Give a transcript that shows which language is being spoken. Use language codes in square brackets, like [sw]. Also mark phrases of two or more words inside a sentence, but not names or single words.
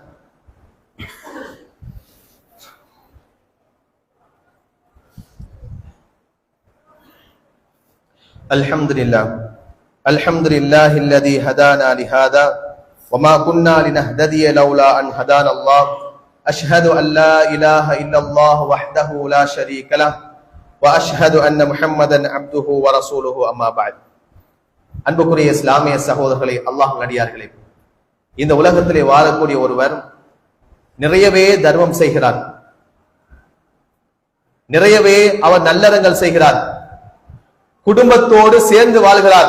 [ar] الحمد لله الذي هدانا لهذا وما كنا لنهتدي لولا أن هدانا الله أشهد أن لا إله إلا الله وحده لا شريك له وأشهد أن محمدا عبده ورسوله أما بعد. [ta] அன்புக்குரிய இஸ்லாமிய சகோதரர்களே, அல்லாஹ்வின் அடியார்களே, இந்த உலகத்திலே வாழக்கூடிய ஒருவர் நிறையவே தர்மம் செய்கிறார், நிறையவே அவர் நல்லறங்கள் செய்கிறார், குடும்பத்தோடு சேர்ந்து வாழ்கிறார்.